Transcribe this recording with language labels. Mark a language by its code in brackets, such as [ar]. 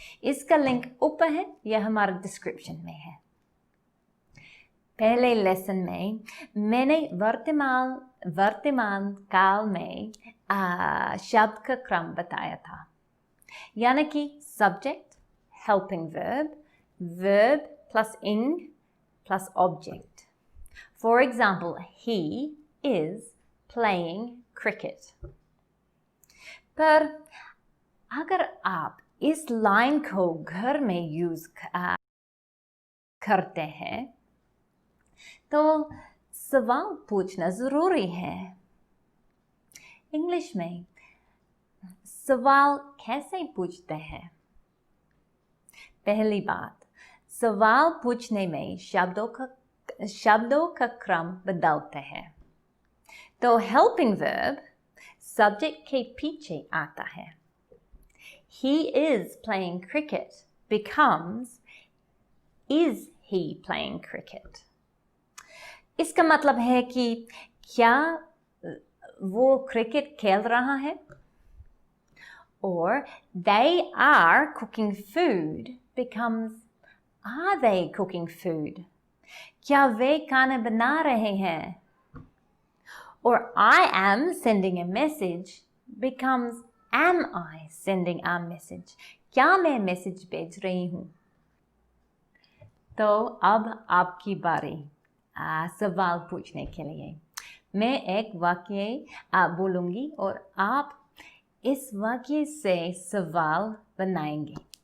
[hi] इसका लिंक ऊपर है या हमारे डिस्क्रिप्शन में है। पहले लेसन में मैंने वर्तमान काल में शब्द का क्रम बताया था, यानी कि subject, helping verb plus ing plus object. [en] For example, he is playing cricket। [hi] पर अगर आप इस लाइन को घर में यूज करते हैं तो सवाल पूछना ज़रूरी है। इंग्लिश में सवाल कैसे पूछते हैं? पहली बात, सवाल पूछने में शब्दों का क्रम बदलते हैं। तो हेल्पिंग वर्ब सब्जेक्ट के पीछे आता है। [en] He is playing cricket becomes is he playing cricket। [hi] इसका मतलब है कि क्या वो क्रिकेट खेल रहा है? [en] और they are cooking food becomes are they cooking food? [hi] क्या वे खाना बना रहे हैं? [en] Or I am sending a message becomes am I sending a message? [hi] क्या मैं मैसेज भेज रही हूँ? तो अब आपकी बारी सवाल पूछने के लिए। मैं एक वाक्य बोलूँगी और आप इस वाक्य से सवाल बनाएंगे।